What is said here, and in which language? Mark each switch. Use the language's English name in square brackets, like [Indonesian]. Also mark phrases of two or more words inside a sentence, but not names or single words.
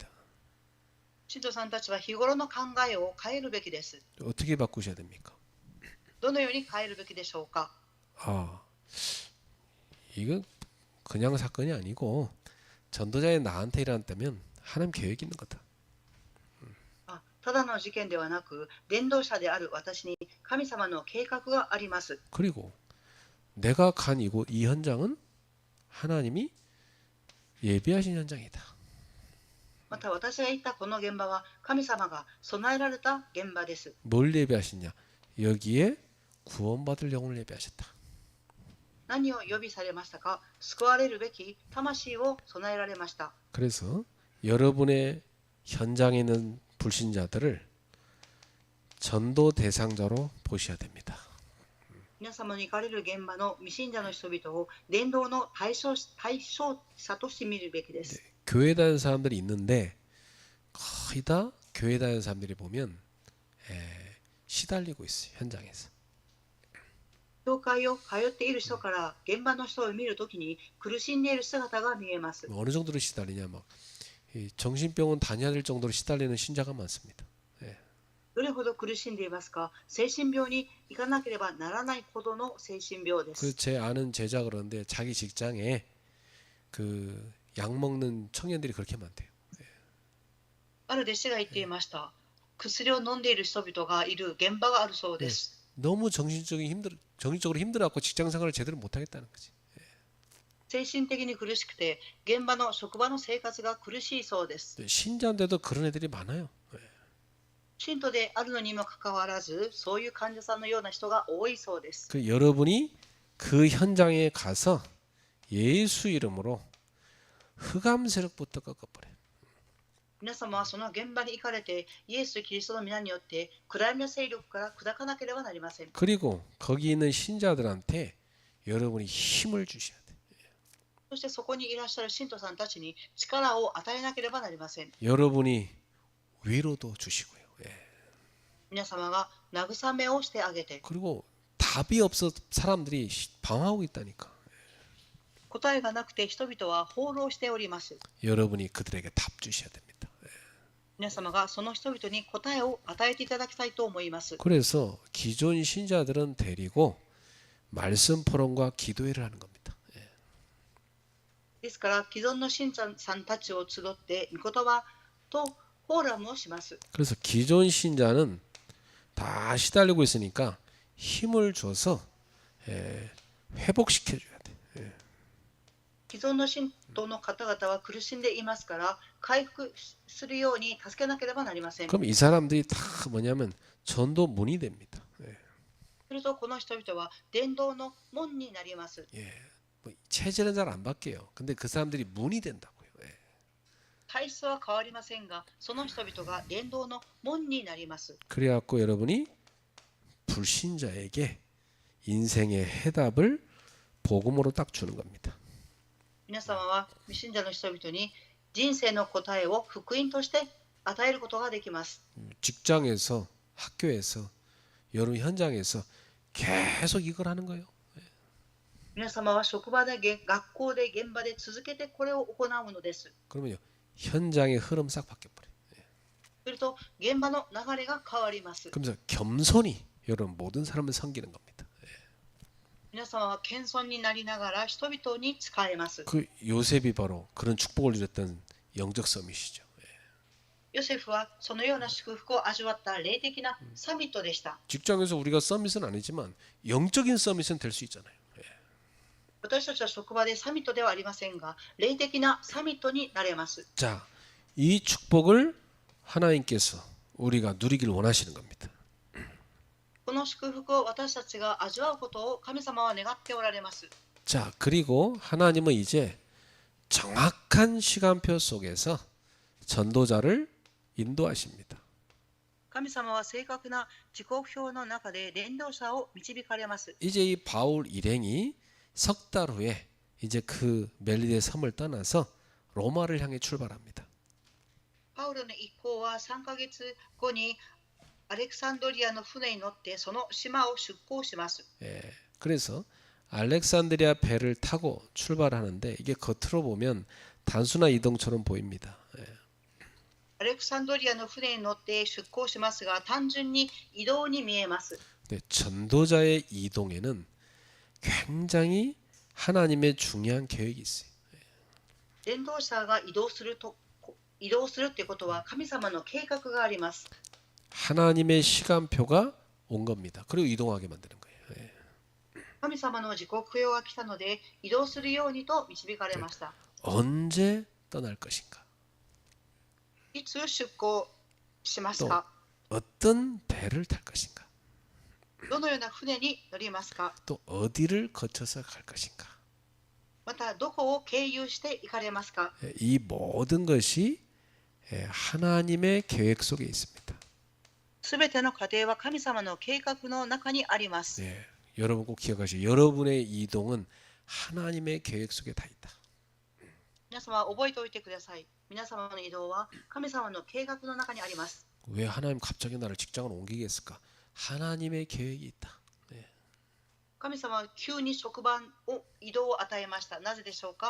[Japanese] 信徒さんたちは日頃の考えを変えるべきです。 [Korean] 어떻게 바꾸셔야 됩니까? [Japanese] どのように変えるべきでしょうか。 [Korean] 아, 이건 그냥 사건이 아니고 전도자의 나한테 일어났다면 하나님 계획이 있는 거다. [Japanese] ただの事件ではなく、伝道者である私に神様の計画があります。 [Korean] 그리고 내가 간 이곳 이 현장은 하나님이 예비하신 현장이다. [Japanese] また私が行ったこの現場は神様が備えられた現場です。 [Korean] 뭘 예비하시냐? 여기에 구원받을 영혼을 예비하셨다. [Japanese] 何を予備されましたか。救われるべき魂を備えられました。 [Korean] 그래서 여러분의 현장에 있는 불신자들을 전도 대상자로 보셔야 됩니다. [Japanese] 皆様に行かれる現場の未信者の人々を伝道の対象者として見るべきです。 [Korean] 교회 다니는 사람들이 있는데 거의 다 교회 다니는 사람들이 보면 시달리고 있어요. 현장에서. [Japanese] 教会を通っている人から現場の人を見るときに苦しんでいる姿が見えます。 [Korean] 어느 정도로 시달리냐 막 정신병원 다녀야 될 정도로 시달리는 신자가 많습니다. [Japanese] どれほど苦しんでいますか。精神病に行かなければならないほどの精神病で 그 す。 [Korean] 제 아는 제자 그런데 자기 직장에 그 약 먹는 청년들이 그렇게 많대요. [Japanese] ある弟子が言っていました。薬を飲んでいる人々がいる現場があるそうです。 [Korean] 너무 정신적으로 힘들어갖고 직장 생활을 제대로 못 하겠다는 거지. [Japanese] 精神的に苦しくて現場の職場の生活が苦しいそうです。 [Korean] 신자인데도 그런 애들이 많아요. [Japanese] 信徒であるのにもかかわらずそういう患者さんのような人が多いそうです。 [Korean] 그 여러분이 그 현장에 가서 예수 이름으로 흑암 세력부터 꺾어버려. [Japanese] 皆様はその現場に行かれてイエス・キリストの皆によって暗闇の勢力から砕かなければなりません。 [Korean] 그리고 거기 있는 신자들한테 여러분이 힘을 주셔야 돼. [Japanese] そしてそこにいらっしゃる信徒さんたちに力を与えなければなりません。 [Korean] 여러분이 위로도 주시고요. [Japanese] 皆様が慰めをしてあげて、 [Korean] 그리고 답이 없어 사람들이 방황하고 있다니까. [Japanese] 答えがなくて人々は放浪しております。 [Korean] 여러분이 그들에게 답 주셔야 됩니다. [Japanese] 皆様がその人々に答えを与えていただきたいと思います。 [Korean] 그래서 기존 신자들은 데리고 말씀 포럼과 기도회를 하는 겁니다. [Japanese] ですから既存の信者さんたちを集って御言葉とフォーラムをします。 [Korean] 그래서 기존 신자는 다 시달리고 있으니까 힘을 줘서 회복시켜줘야 돼. [Japanese] 既存の信徒の方々は苦しんでいますから回復するように助けなければなりません。 [Korean] 그럼 이 사람들이 다 뭐냐면 전도 문이 됩니다. [Japanese] するとこの人々は伝道の門になります。 [Korean] 뭐 체질은 잘 안 바뀌어요. 근데 그 사람들이 문이 된다고요. [Japanese] 体質は変わりませんが、その人々が伝道の門になります。 [Korean] 그래갖고 여러분이 불신자에게 인생의 해답을 복음으로 딱 주는 겁니다. [Japanese] 皆様は未信者の人々に人生の答えを福音として与えることができます。 [Korean] 직장에서 학교에서 여러분 현장에서 계속 이걸 하는 거예요. [Japanese] 皆様は職場で、学校で、現場で続けてこれを行うのです。 [Korean] 그러면요 현장의 흐름 싹 바뀌어버려. [Japanese] すると現場の流れが変わります。 [Korean] 그러면서 겸손히 여러분 모든 사람을 섬기는 겁니다. [Japanese] 皆様は謙遜になりながら人々に仕えます。 [Korean] 그 요셉이 바로 그런 축복을 누렸던 영적 서밋이죠. [Japanese] ヨセフはそのような祝福を味わった霊的なサミットでした。 [Korean] 직장에서 우리가 서밋은 아니지만 영적인 서밋은 될 수 있잖아요. [Japanese] 私たちは職場でサミットではありませんが、霊的なサミットになれます。 [Korean] 자, 이 축복을 하나님께서 우리가 누리길 원하시는 겁니다. [Japanese] この祝福を私たちが味わうことを神様は願っておられます。 [Korean] 자, 그리고 하나님은 이제 정확한 시간표 속에서 전도자를 인도하십니다. [Japanese] 神様は正確な時刻表の中で伝道者を導かれます。 [Korean] 이제 이 바울 일행이 석 달 후에 이제 그 멜리데 섬을 떠나서 로마를 향해 출발합니다. [Japanese] パウロの一行は3ヶ月後にアレクサンドリアの船に乗ってその島を出港します。 [Korean] 예, 그래서 알렉산드리아 배를 타고 출발하는데 이게 겉으로 보면 단순한 이동처럼 보입니다. 예. [Japanese] アレクサンドリアの船に乗って出港しますが、単純に移動に見えます。 [Korean] 근데 전도자의 이동에는 굉장히 하나님의 중요한 계획이 있어요. [Japanese] 伝道者が移動するということは神様の計画があります。 [Korean] 하나님의 시간표가 온 겁니다. 그리고 이동하게 만드는 거예요. 예. [Japanese] 神様の時刻表が来たので移動するようにと導かれました。 [Korean] 언제 떠날 것인가? [Japanese] いつ出港します [Korean] 또 [Japanese] か？ [Korean] 어떤 배를 탈 것인가? [Japanese] どのような船に乗りますか？ [Korean] 또 어디를 거쳐서 갈 것인가? [Japanese] またどこを経由して行かれますか？ [Korean] 예, 이 모든 것이 하나님의 계획 속에 있습니다. [Japanese] すべての過程は神様の計画の中にあります。 [Korean] 예, 여러분 꼭 기억하시고 여러분의 이동은 하나님의 계획 속에 다 있다. [Japanese] 皆様覚えておいてください。皆様の移動は神様の計画の中にあります。 [Korean] 왜 하나님 갑자기 나를 직장을 옮기게 했을까? 하나님의 계획이 있다. [Japanese] 神様は急に職場を移動を与えました。なぜでしょうか？